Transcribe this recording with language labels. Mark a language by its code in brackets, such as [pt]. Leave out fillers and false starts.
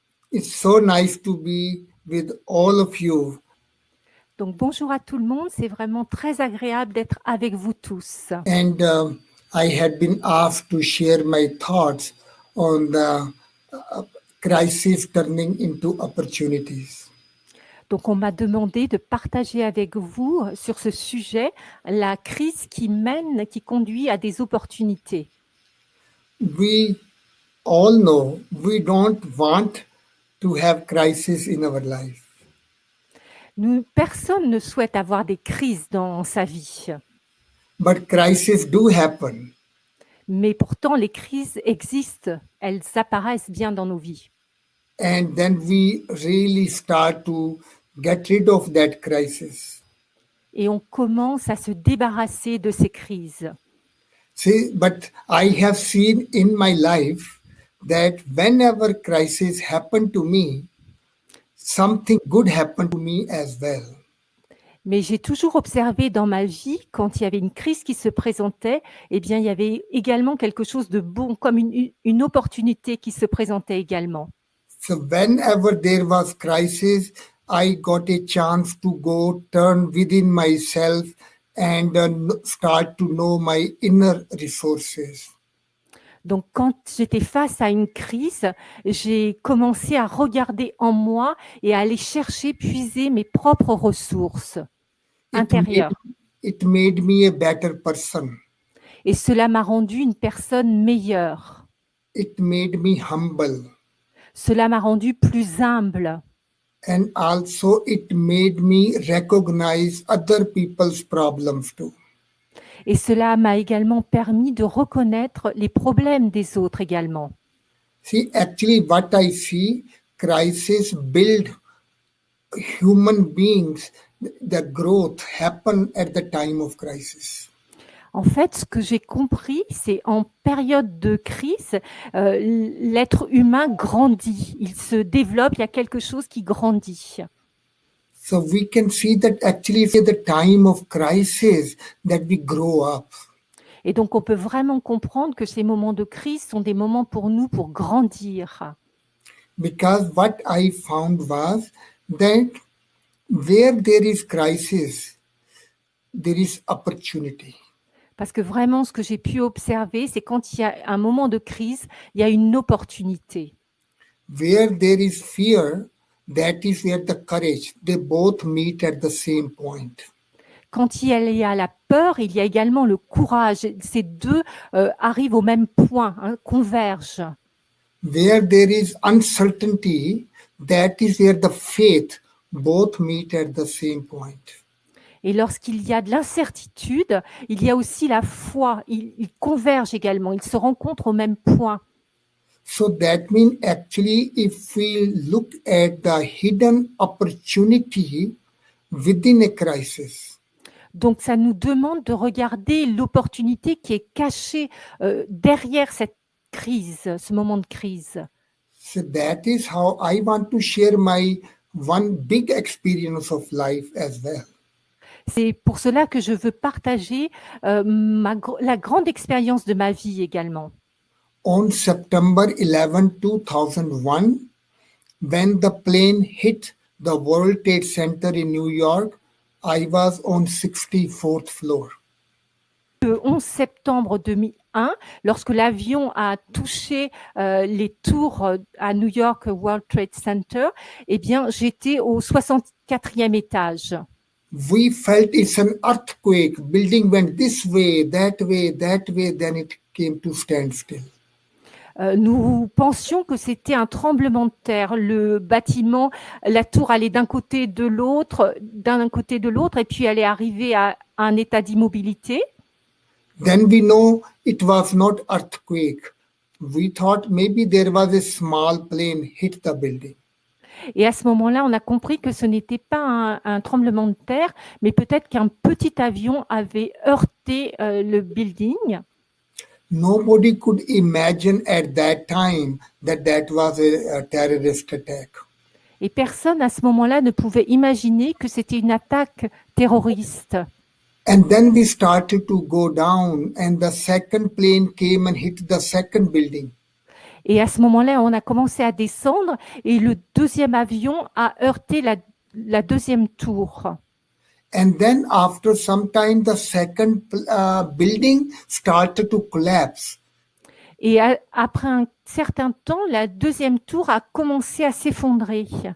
[en] It's so nice to be with all of you. [fr] Donc bonjour à tout le monde, c'est vraiment très agréable d'être avec vous tous. [en] And I had been asked to share my thoughts on the crisis turning into opportunities. [fr] Donc on m'a demandé de partager avec vous sur ce sujet la crise qui conduit à des opportunités. [en] We all know we don't want to have crisis in our life. [fr] Personne ne souhaite avoir des crises dans sa vie, [en] But crises do happen. [fr] mais pourtant les crises existent, elles apparaissent bien dans nos vies. [en] And then we really start to get rid of that crisis. [fr] Et on commence à se débarrasser de ces crises. [en] See, but I have seen in my life that whenever crises happen to me, something good happened to me as well. [fr] Mais j'ai toujours observé dans ma vie, quand il y avait une crise qui se présentait, eh bien, il y avait également quelque chose de bon, comme une opportunité qui se présentait également. [en] So whenever there was crisis, I got a chance to go turn within myself and start to know my inner resources. [fr] Donc, quand j'étais face à une crise, j'ai commencé à regarder en moi et à aller chercher, puiser mes propres ressources intérieures. [en] It made me a better person. [fr] Et cela m'a rendu une personne meilleure. [en] It made me humble. [fr] Cela m'a rendu plus humble. [en] And also it made me recognize other people's problems too. [fr] Et cela m'a également permis de reconnaître les problèmes des autres également. [en] See, actually what I see, crisis build human beings, the growth happen at the time of crisis. [fr] En fait, ce que j'ai compris, c'est en période de crise, l'être humain grandit, il se développe, il y a quelque chose qui grandit. [en] So we can see that actually at the time of crisis that we grow up. [fr] Et donc, on peut vraiment comprendre que ces moments de crise sont des moments pour nous pour grandir. [en] Because what I found was that where there is crisis, there is opportunity. [fr] Parce que vraiment, ce que j'ai pu observer, c'est quand il y a un moment de crise, il y a une opportunité. [en] Where there is fear, that is where the courage, they both meet at the same point. [fr] Quand il y a la peur, il y a également le courage. Ces deux arrivent au même point, convergent. [en] Where there is uncertainty, that is where the faith both meet at the same point. [fr] Et lorsqu'il y a de l'incertitude, il y a aussi la foi. Ils convergent également, ils se rencontrent au même point. [en] So that means actually if we look at the hidden opportunity within a crisis, [fr] Donc, ça nous demande de regarder l'opportunité qui est cachée derrière cette crise, ce moment de crise. [en] so that is how I want to share my one big experience of life as well. [fr] C'est pour cela que je veux partager la grande expérience de ma vie également. [en] On September 11, 2001, when the plane hit the World Trade Center in New York, I was on 64th floor. [fr] Le 11 septembre 2001, lorsque l'avion a touché les tours à New York World Trade Center, eh bien, j'étais au 64e étage. [en] We felt it's an earthquake. Building went this way, that way, that way. Then it came to standstill. [fr] Nous pensions que c'était un tremblement de terre. Le bâtiment, la tour allait d'un côté de l'autre, et puis elle est arrivée à un état d'immobilité. [en] Then we know it was not earthquake. We thought maybe there was a small plane hit the building. [fr] Et à ce moment-là, on a compris que ce n'était pas un tremblement de terre, mais peut-être qu'un petit avion avait heurté le building. [en] Nobody could imagine at that time that that was a terrorist attack. [fr] Et personne à ce moment-là ne pouvait imaginer que c'était une attaque terroriste. [en] And then we started to go down and the second plane came and hit the second building. [fr] Et à ce moment-là, on a commencé à descendre et le deuxième avion a heurté la deuxième tour. [en] And then after some time, the second building started to collapse. [fr] Et après un certain temps, la deuxième tour a commencé à s'effondrer.